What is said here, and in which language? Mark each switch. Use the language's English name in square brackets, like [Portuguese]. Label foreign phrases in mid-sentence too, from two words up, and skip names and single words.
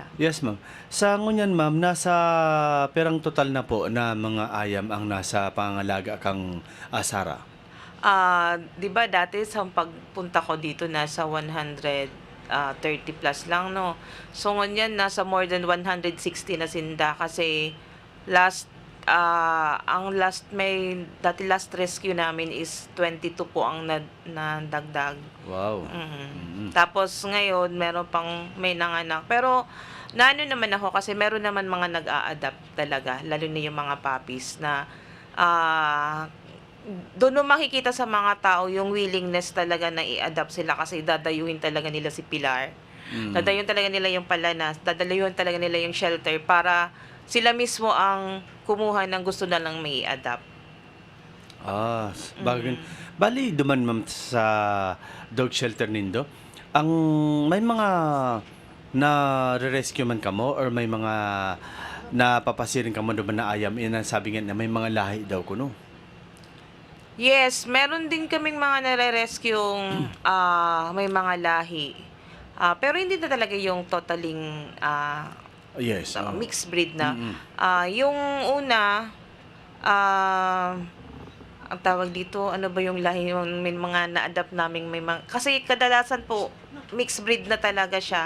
[English] Yes, ma'am. [Bikol] Sa ngunyan, ma'am, nasa perang total na po na mga ayam ang nasa pangalaga kang Sara. [Filipino] 'Di ba dati sa pagpunta ko dito nasa 130 plus lang, no. So ngayon nasa [English] more than [Filipino] 160 na sinda kasi ang [English] last rescue [Filipino] namin is 22 po ang nadagdag. Wow. Tapos ngayon may nanganak. Pero naano naman ako kasi meron naman mga nag-a-adapt talaga, lalo na yung mga puppies na doon mo makikita sa mga tao yung willingness talaga na i-adapt sila kasi dadayuhin talaga nila si Pilar. Dadayuhin talaga nila yung Palanas, dadayuhin talaga nila yung shelter para sila mismo ang kumuha ng gusto na lang may i-adapt. [Bikol] Bagay. Bali, duman, ma'am, sa dog shelter nindo, may mga na-rescue man kamo or may mga napapasirin kamo duman na ayam, [Filipino] sabi nga na may mga lahi daw kuno. Yes, meron din kaming mga nare-rescue may mga lahi. Pero hindi na talaga yung totaling [English] Yes. mixed breed na. [Filipino] Yung una, ang tawag dito, ano ba yung lahi, yung may mga na-adapt namin, kasi kadalasan po, [English] mixed breed [Filipino] na talaga siya.